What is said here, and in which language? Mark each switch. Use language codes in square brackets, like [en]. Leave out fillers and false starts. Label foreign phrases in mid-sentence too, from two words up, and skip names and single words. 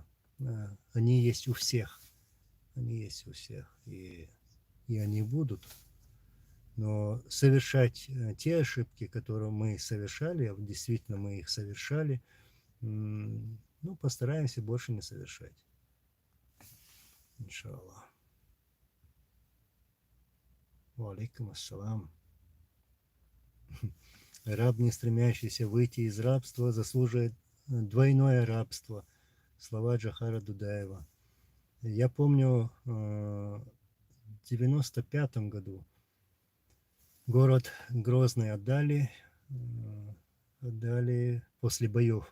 [ru] Они есть у всех. Они есть у всех. И они будут. Но совершать те ошибки, которые мы совершали, действительно мы их совершали, ну, постараемся больше не совершать. [ar] إن شاء الله. عليكم السلام. [ru] Раб, не стремящийся выйти из рабства, заслуживает двойное рабство. Слова Джохара Дудаева. Я помню, в 95-м году город Грозный отдали после боев.